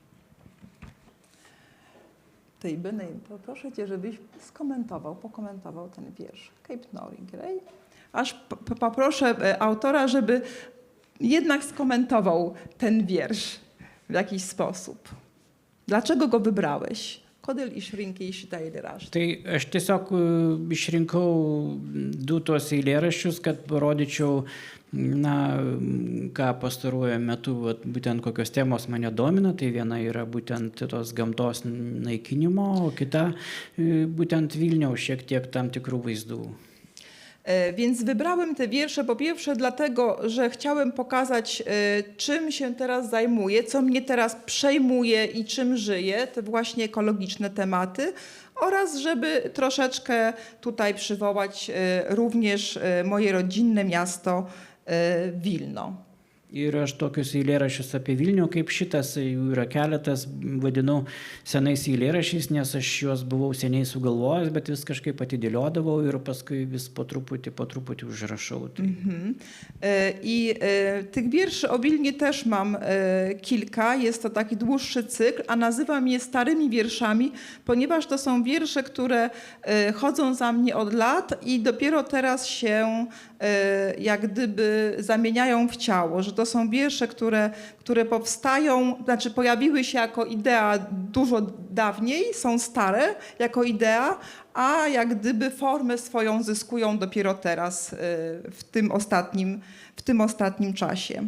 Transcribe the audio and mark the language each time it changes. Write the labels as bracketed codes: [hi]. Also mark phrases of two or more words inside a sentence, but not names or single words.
[pl] Tej Beny, proszę Cię, żebyś pokomentował ten wiersz. Cape Nori Grey. Aż poproszę autora, żeby jednak skomentował ten wiersz w jakiś sposób. Dlaczego go wybrałeś? [lt] Kodėl išrinkai šitą eilėraštą? Tai aš tiesiog išrinkau du tos eilėraščius, kad parodyčiau, na, ką pastaruoju metu, būtent kokios temos mane domina. Tai viena yra būtent tos gamtos naikinimo, o kita būtent Vilniaus šiek tiek tam tikrų vaizdų. [pl] Więc wybrałem te wiersze po pierwsze dlatego, że chciałem pokazać, czym się teraz zajmuję, co mnie teraz przejmuje i czym żyję, te właśnie ekologiczne tematy, oraz żeby troszeczkę tutaj przywołać również moje rodzinne miasto Wilno. [lt] Ir aš tokius eilėraščius apie Vilnių kaip šitas, jų yra keletas, vadinu senais eilėraščiais, nes aš juos buvau seniai sugalvojęs, bet vis kažkaip atidėliodavau ir paskui vis po truputį užrašau. Tai. [pl] I tych wierszy o Wilnie też mam kilka. Jest to taki dłuższy cykl, a nazywam je starymi wierszami, ponieważ to są wiersze, które chodzą za mnie od lat i dopiero teraz się jak gdyby zamieniają w ciało, że to są wiersze, które powstają, znaczy pojawiły się jako idea dużo dawniej, są stare jako idea, a jak gdyby formę swoją zyskują dopiero teraz w tym ostatnim czasie.